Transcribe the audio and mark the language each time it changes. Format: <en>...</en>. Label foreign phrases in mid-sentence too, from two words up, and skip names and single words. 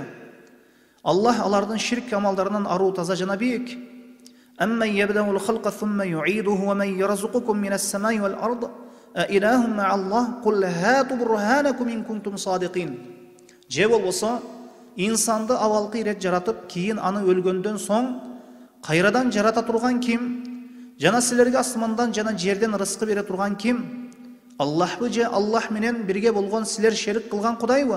<ky>Аллах алардын ширк амалдарынан аруу таза жана бийик.</ky> <ar>أمن يبدأ الخلق ثم يعيده ومن يرزقكم من السماء والأرض أإله مع الله قل هاتوا برهانكم إن كنتم صادقين.</ar> <ky>Же болбосо, инсанды авалкы ирет жаратып, кийин аны өлгөндөн соң кайрадан жарата турган ким? Жана силерге асмандан жана жерден рызкы бере турган ким? Аллахбы же Аллах менен бирге болгон силер шерик кылган кудайбы?</ky>